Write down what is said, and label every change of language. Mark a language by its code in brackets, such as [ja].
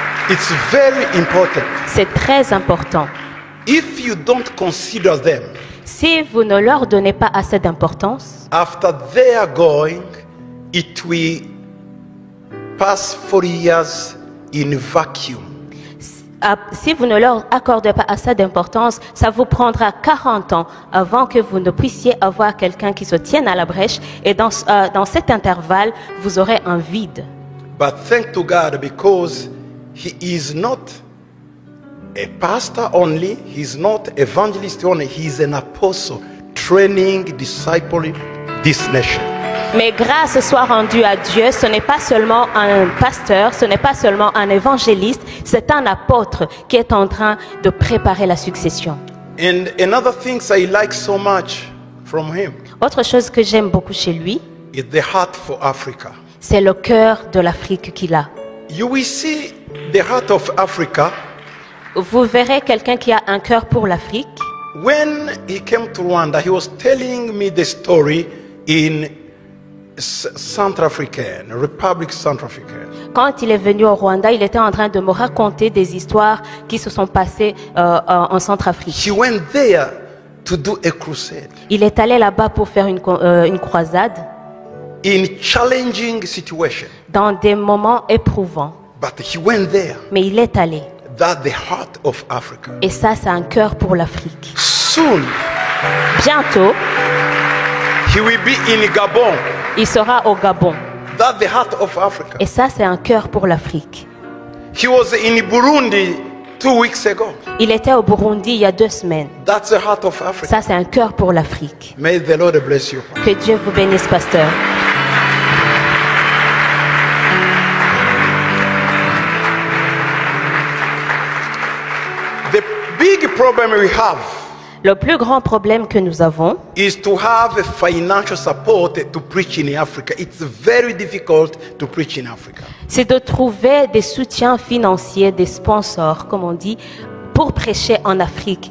[en] It's very important. [fr] C'est très important. [en] If you don't consider them, [fr] Si vous ne leur donnez pas assez d'importance, [en] after they are going, it will pass 40 years in vacuum. [fr] si vous ne leur accordez pas assez d'importance, ça vous prendra 40 ans avant que vous ne puissiez avoir quelqu'un qui se tienne à la brèche. Et dans cet intervalle, vous aurez un vide. [en] But thank to God because he is not a pastor only, he's not evangelist only, he's an apostle training, discipling this nation. [fr] Mais grâce soit rendue à Dieu, ce n'est pas seulement un pasteur, ce n'est pas seulement un évangéliste, c'est un apôtre qui est en train de préparer la succession. [en] And another thing I like so much from him [fr] Autre chose que j'aime beaucoup chez lui, [en] is the heart for Africa. [fr] c'est le cœur de l'Afrique qu'il a. [en] You will see the heart of Africa [fr] Vous verrez quelqu'un qui a un cœur pour l'Afrique. [en] when he came to Rwanda. He was telling me the story in Centrafricaine, Republic Centrafricaine. [fr] Quand il est venu au Rwanda, il était en train de me raconter des histoires qui se sont passées en Centrafrique. [en] He went there to do a crusade [fr] Il est allé là-bas pour faire une croisade [en] in challenging situation. [fr] dans des moments éprouvants. [en] But he went there. [fr] Mais il est allé. [en] That's the heart of Africa. [fr] Et ça, c'est un cœur pour l'Afrique. [en] Soon, [fr] Bientôt, [en] he will be in Gabon. [fr] il sera au Gabon. [en] That's the heart of Africa. [fr] Et ça, c'est un cœur pour l'Afrique. [en] He was in Burundi 2 weeks ago. [fr] Il était au Burundi il y a 2 semaines. [en] That's the heart of Africa. [fr] Ça, c'est un cœur pour l'Afrique. [en] May the Lord bless you. [fr] Que Dieu vous bénisse, pasteur. [en] The big problem we have [fr] Le plus grand problème que nous avons, [en] is to have a financial support to preach in Africa. It's very difficult to preach in Africa. [fr] c'est de trouver des soutiens financiers, des sponsors, comme on dit, pour prêcher en Afrique.